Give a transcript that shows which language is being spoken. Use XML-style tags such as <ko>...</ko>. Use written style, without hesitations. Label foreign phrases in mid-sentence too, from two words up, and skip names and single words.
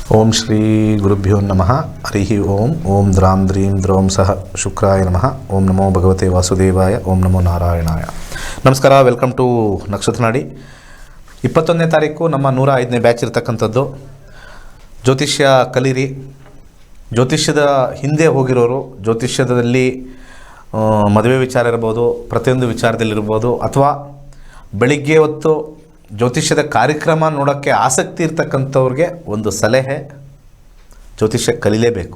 <sa>ಓಂ ಶ್ರೀ ಗುರುಭ್ಯೋ ನಮಃ ಹರಿ ಓಂ ಓಂ ದ್ರಾಂ ದ್ರೀಂ ದ್ರೌಂ ಸಹ ಶುಕ್ರಾಯ ನಮಃ ಓಂ ನಮೋ ಭಗವತೆ ವಾಸುದೇವಾಯ ಓಂ ನಮೋ ನಾರಾಯಣಾಯ.</sa> <kn>ನಮಸ್ಕಾರ,</kn> <en>welcome to</en> <kn>ನಕ್ಷತ್ರ ನಾಡಿ. 21ನೇ ತಾರೀಕು ನಮ್ಮ 105ನೇ ಬ್ಯಾಚ್ ಇರತಕ್ಕಂಥದ್ದು. ಜ್ಯೋತಿಷ್ಯ ಕಲೀರಿ. ಜ್ಯೋತಿಷ್ಯದ ಹಿಂದೆ ಹೋಗಿರೋರು, ಜ್ಯೋತಿಷ್ಯದಲ್ಲಿ ಮದುವೆ ವಿಚಾರ ಇರ್ಬೋದು, ಪ್ರತಿಯೊಂದು ವಿಚಾರದಲ್ಲಿರ್ಬೋದು, ಅಥವಾ ಬೆಳಿಗ್ಗೆ ಹೊತ್ತು ಜ್ಯೋತಿಷ್ಯದ ಕಾರ್ಯಕ್ರಮ ನೋಡೋಕ್ಕೆ ಆಸಕ್ತಿ ಇರ್ತಕ್ಕಂಥವ್ರಿಗೆ ಒಂದು ಸಲಹೆ, ಜ್ಯೋತಿಷ್ಯ ಕಲೀಲೇಬೇಕು.</kn>